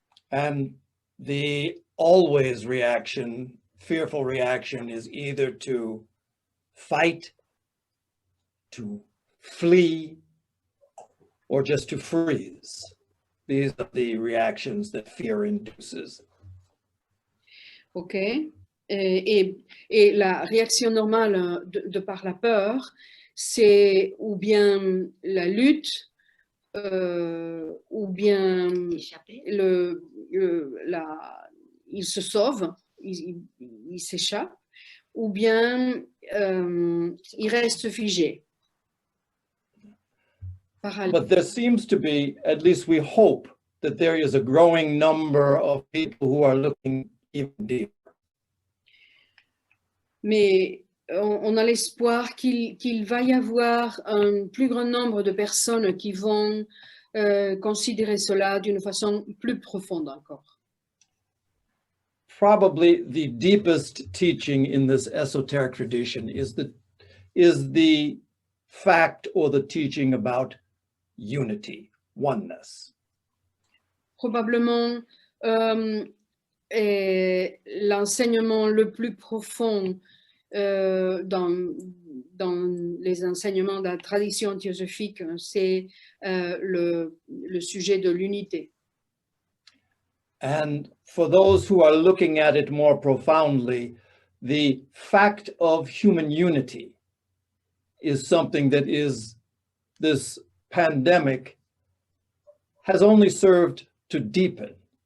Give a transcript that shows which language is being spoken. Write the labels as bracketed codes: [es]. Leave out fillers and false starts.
[en] And the always reaction, fearful reaction, is either to fight, to flee, or just to freeze. These are the reactions that fear induces. OK. [fr] Et la réaction normale de par la peur, c'est ou bien la lutte, ou bien il se sauve, il s'échappe, ou bien il reste figé. [en] But there seems to be, at least we hope, that there is a growing number of people who are looking even deeper. [fr] Mais on a l'espoir qu'il va y avoir un plus grand nombre de personnes qui vont considérer cela d'une façon plus profonde encore. [en] Probably the deepest teaching in this esoteric tradition is the fact or the teaching about unity, oneness. [fr] Probablement Et l'enseignement le plus profond dans les enseignements de la tradition théosophique, c'est le sujet de l'unité. [en] And for those who are looking at it more profoundly, the fact of human unity is something that this pandemic has only served to deepen.